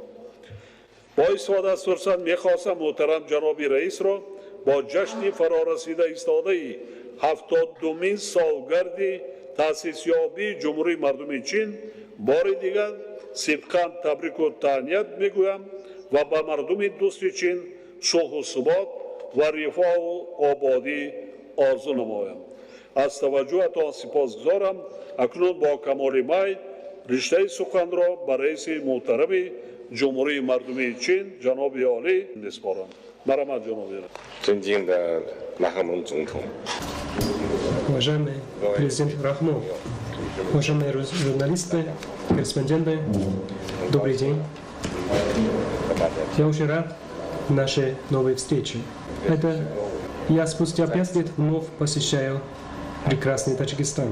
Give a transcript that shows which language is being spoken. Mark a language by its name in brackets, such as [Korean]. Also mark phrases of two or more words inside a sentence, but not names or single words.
[Tajik] бо истифода аз фурсат мехостам муҳтарам ҷаноби раисро бо ҷашни фарорасида истодаи 72-мин солгарди таъсисёбии ҷумҳурии мардуми Чин бори дигар сидқан табрику таҳният мегӯям ва ба мардуми дӯсти Чин сулҳу субот ва рифоҳу ободӣ орзу намоям. аз таваҷҷӯҳатон сипосгузорам. акнун бо камоли май риштаи суханро ба раиси муҳтарами ҷумҳурии мардумии Чин ҷаноби олӣ меспорам. Марамат, ҷаноби раис. [Chinese] 尊敬的拉赫蒙总统， [Russian] Уважаемый президент Рахмон, уважаемые журналисты, корреспонденты, добрый день. Я очень рад нашей новой встрече. Это я спустя 5 лет вновь посещаю прекрасный Таджикистан.